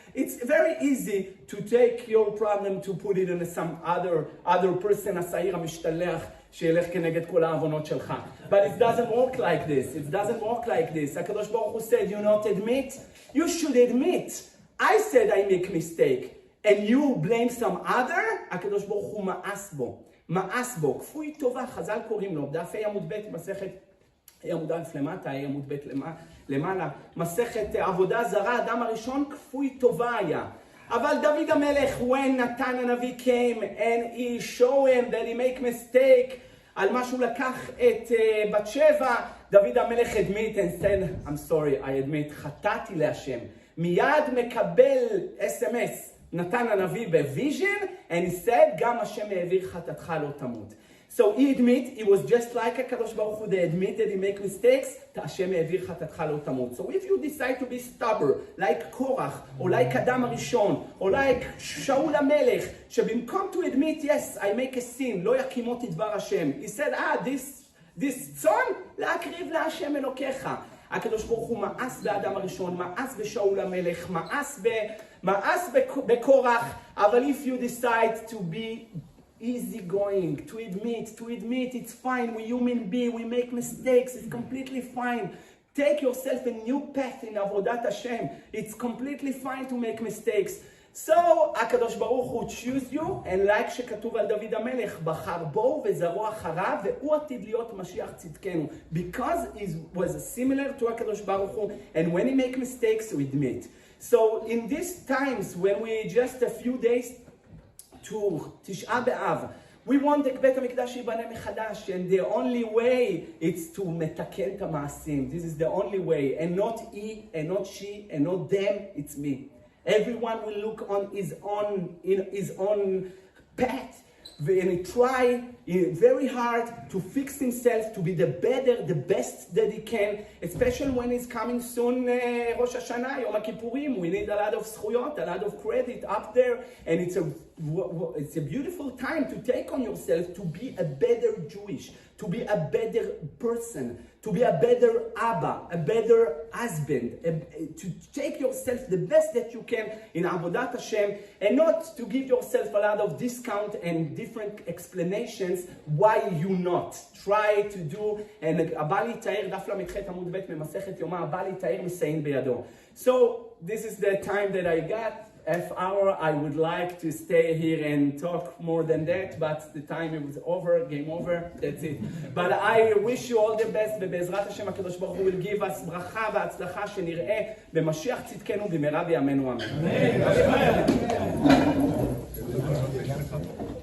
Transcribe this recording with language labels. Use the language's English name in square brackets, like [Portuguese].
[English] It's very easy to take your problem to put it on some other person, [Hebrew] השעיר המשתלח, שילך כנגד כל העוונות שלך. [English] But it doesn't work like this. It doesn't work like this. הקדוש ברוך הוא said, you not admit? You should admit. I said I make mistake. And you blame some other? [Hebrew] הקדוש ברוך הוא מאס בו. כפוי טובה, חז"ל קוראים לו. דף עמוד ב' מסכת עמוד א' למטה, עמוד ב' למעלה, מסכת עבודה זרה, אדם הראשון כפוי טובה היה. אבל דוד המלך, [English] when נתן הנביא came and he showed him that he make mistake, [Hebrew] על מה שהוא לקח את בת שבע, [English] דוד המלך admit and said, I'm sorry, I admit, [Hebrew] חטאתי להשם. מיד מקבל SMS, נתן הנביא בוויז'ן, [English] and he said, [Hebrew] גם השם העביר חטאתך לא תמות. [English] So he admit, he was just like הקדוש ברוך הוא, they admit that he make mistakes, [Hebrew] השם העביר חטאתך לא תמות. [English] So if you decide to be stubborn, like קורח, או like אדם הראשון, או like שאול המלך, שבמקום to admit, yes, I make a sin, [Hebrew] לא יקימות את דבר השם. [English] He said, this [Hebrew] צאן, להקריב להשם אלוקיך. הקדוש ברוך הוא מאס באדם הראשון, מאס בשאול המלך, מאס בקורח, אבל [English] if you decide to be easy going, to admit it's fine, we're human beings, we make mistakes, it's completely fine. Take yourself a new path in עבודת השם. It's completely fine to make mistakes. [Hebrew] So, הקדוש ברוך הוא [English] choose you, and like [Hebrew] שכתוב על דוד המלך, בחר בו וזרוע אחריו, והוא עתיד להיות משיח צדקנו. [English] Because he was similar to הקדוש ברוך הוא, and when he make mistakes, we admit. So, in these times, when we just a few days to תשעה באב, we want [Hebrew] את בית המקדש ייבנה מחדש, [English] and the only way it's to [Hebrew] מתקן את המעשים. [English] This is the only way, and not he, and not she, and not them, it's me. Everyone will look on his own path, and he try very hard to fix himself to be the best that he can, especially when he's coming soon, Rosh Hashanah, Yom HaKippurim. We need a lot of zchuyot, a lot of credit up there, and it's a beautiful time to take on yourself to be a better Jewish, to be a better person, to be a better Abba, a better husband, to take yourself the best that you can in Avodat Hashem, and not to give yourself a lot of discount and different explanations why you not. Try to do, and [Hebrew] הבא להתאר, דף ל"ח עמוד ב' ממסכת יומא, הבא להתאר מסעין בידו. [English] So, this is the time that I got. Half hour, I would like to stay here and talk more than that, but the time was over, game over, that's it. But I wish you all the best, [Hebrew] ובעזרת השם הקדוש ברוך הוא [English] will give us [Hebrew] ברכה והצלחה שנראה במשיח צדקנו במהרה בימינו אמן.